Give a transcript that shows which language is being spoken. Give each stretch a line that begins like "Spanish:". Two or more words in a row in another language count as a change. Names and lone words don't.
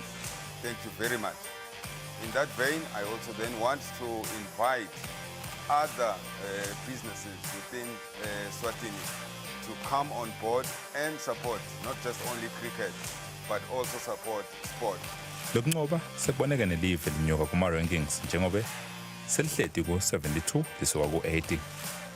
English: Thank you very much. In that vein, I also then want to invite other businesses within Swatini to come on board and support not just only cricket, but also support sport.
Swati: Lokunqoba sekuboneke nelive linyuka kuma rankings njengoba selihleti ku 72 lisuka ku 80.